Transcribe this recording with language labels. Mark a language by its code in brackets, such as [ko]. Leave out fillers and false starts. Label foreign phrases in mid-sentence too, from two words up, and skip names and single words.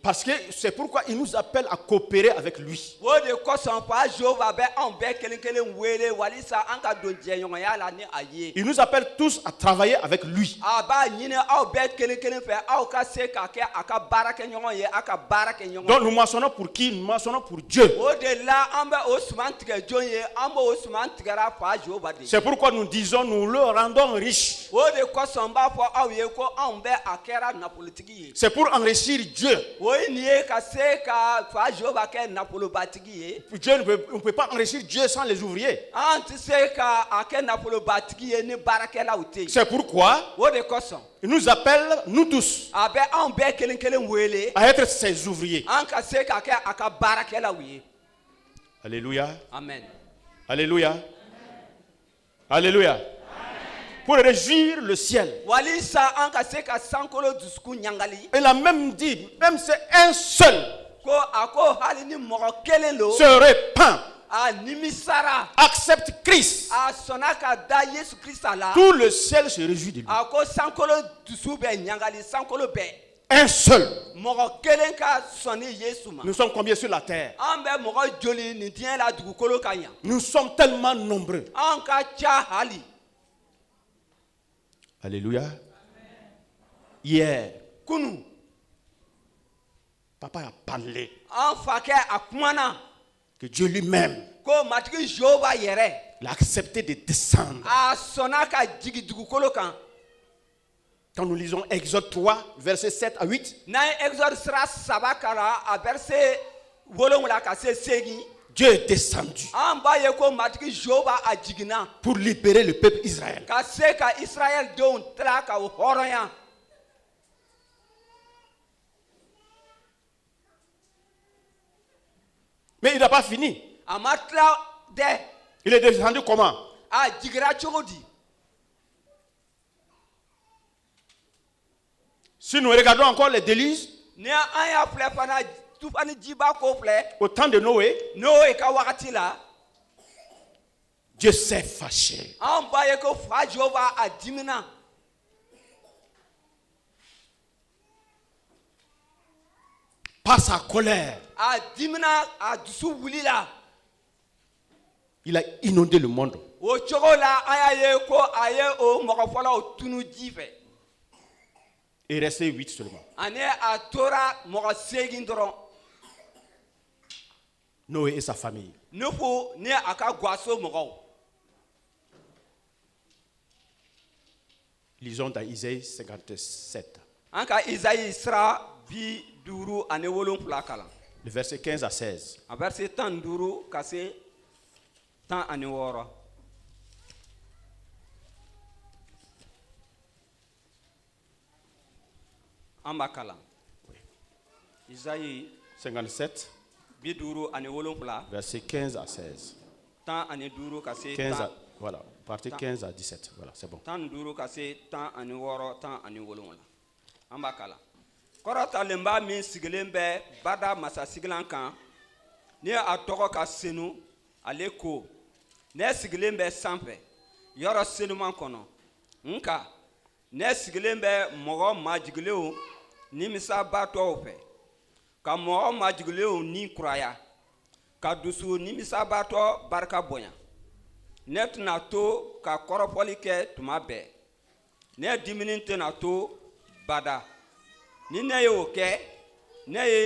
[fr] Parce que c'est pourquoi il nous appelle à coopérer avec lui. [bm] O de kosɔn fa Jehova bɛ anw bɛɛ kelen kelen wele walisa an ka don jɛɲɔgɔnya la ni a ye. [fr] Il nous appelle tous à travailler avec lui. [bm] A b'a ɲini aw bɛɛ kelen kelen fɛ aw ka se ka kɛ a ka baarakɛɲɔgɔn ye a ka baara kɛ ɲɔgɔn. [fr] Donc nous moissonnons pour qui? Nous moissonnons pour Dieu. [bm] O de la an bɛ o suman tigɛ jɔn ye an b'o suman tigɛra fa Jehova de ye. [fr] C'est pourquoi nous disons nous le rendons riche. [bm] O de kosɔn n b'a fɔ aw ye ko anw bɛ a kɛra nafolotigi ye. [fr] C'est pour enrichir Dieu. [bm] O ye nin ye ka se ka fa Jehova kɛ nafolobatigi ye. [fr] Dieu on ne peut pas enrichir Dieu sans les ouvriers. [bm] An tɛ se ka a kɛ nafolobatigi ye ni baarakɛlaw tɛ yen. [fr] C'est pourquoi [bm] O de kosɔn. [fr] il nous appelle, nous tous, [bm] A bɛ anw bɛɛ kelen kelen wele. [fr] à être ses ouvriers. [bm] An ka se ka kɛ a ka baarakɛlaw ye. [fr] Alléluia. Amen. Alléluia. Alléluia. Pour réjouir le ciel. [bm] Walisa an ka se ka sankolo dusukun ɲangali. [fr] Il a même dit, même c'est un seul [bm] Ko a ko hali ni mɔgɔ kelen lo. [fr] se repent, [bm] A nimisara. [fr] accepte Christ. [bm] A sɔnna ka da Yesu Krista la. [fr] Tout le ciel se réjouit de lui. [bm] A ko sankolo dusu bɛ ɲangali sankolo bɛɛ. [fr] Un seul. [bm] Mɔgɔ kelen ka sɔnni Yesu ma. [fr] Nous sommes combien sur la terre? [bm] An bɛ mɔgɔ joli nin diɲɛ la dugukolo kan yan. [fr] Nous sommes tellement nombreux. [bm] An ka ca hali. [fr] Alléluia. Hier, [bm] Kunu. [fr] papa a parlé [bm] An fakɛ a kumana. [fr] que Dieu lui-même [bm] Ko matigi Jehova yɛrɛ. [fr] l'a accepté de descendre. [bm] A sɔnna ka jigin dugukolo kan. [fr] Quand nous lisons Exode 3, versets 7 à 8, [bm] N'an ye Exode sira saba kalan a verset 7 ka se 8. [fr] Dieu est descendu [bm] An b'a ye ko matigi Jehova a jiginna. [fr] pour libérer le peuple Israël. [bm] Ka se ka Israël denw tila ka o hɔrɔnya. [fr] Mais il n'a pas fini. [bm] A ma tila dɛ. [fr] Il est descendu comment? [bm] A jigira cogo di? [fr] Si nous regardons encore les déluges, [bm] Ni an y'a filɛ fana tufani jiba ko filɛ. [fr] au temps de Noé, [bm] N'o ka wagati la. [fr] Dieu s'est fâché. [bm] An b'a ye ko fa Jehova a dimina. [fr] Par sa colère, [bm] A dimina a dusu wulila. [fr] il a inondé le monde. [bm] O cogo la an y'a ye ko a ye o mɔgɔ fɔlɔw tunu ji fɛ. [fr] Il est resté 8 seulement. [bm] Ani a tora mɔgɔ 8 dɔrɔn. [fr] Noé et sa famille. [bm] Nufu ni a ka gwaso mɔgɔw. [fr] Lisons dans Isaïe 57, [bm] An ka Isaïe sira 57 kalan. [fr] le verset 15 à 16. [bm] A verset 15 ka se 16. An b'a kalan. [fr] Isaïe 57, 57 verset 15 à 16. [bm] 15 ka se [fr] 15 à, voilà, partie 15 à 17. Voilà, c'est bon. [bm] 15 ka se 16 17. An b'a kalan. Kɔrɔtalenba min sigilen bɛ bada masasigilan kan ni a tɔgɔ ka senu ale ko ne sigilen bɛ sanfɛ yɔrɔ senuman kɔnɔ nka ne sigilen bɛ mɔgɔ majigilenw nimisabatɔw fɛ ka mɔgɔ majigilenw ni kuraya ka dusu nimisabatɔ barika bonya ne tɛna to ka kɔrɔfɔli kɛ tuma bɛɛ ne dimini tɛna to bada ni ne ye o kɛ ne